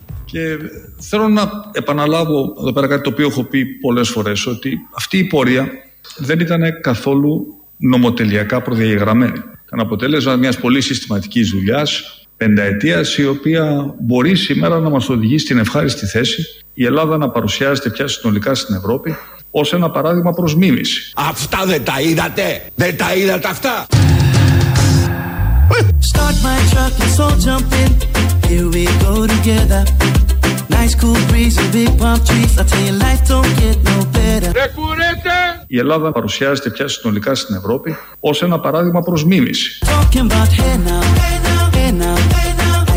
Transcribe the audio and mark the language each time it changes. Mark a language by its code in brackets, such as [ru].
[el] Και θέλω να επαναλάβω εδώ πέρα κάτι το οποίο έχω πει πολλές φορές, ότι αυτή η πορεία δεν ήταν καθόλου νομοτελειακά προδιαγεγραμμένη. Ήταν αποτέλεσμα μιας πολύ συστηματικής δουλειάς πενταετίας, η οποία μπορεί σήμερα να μας οδηγεί στην ευχάριστη θέση η Ελλάδα να παρουσιάζεται πια συνολικά στην Ευρώπη ως ένα παράδειγμα προς μίμηση. Αυτά δεν τα είδατε! Δεν τα είδατε αυτά! [en] Start my truck, let's all jump in. Here we go together. Nice cool breeze and big palm trees. I tell you life don't get no better. [el] Δε κουρέτε! Η Ελλάδα παρουσιάζεται πια συνολικά στην Ευρώπη ως ένα παράδειγμα προς μίμηση. [en] Talking about hey now, hey now, hey now, hey now.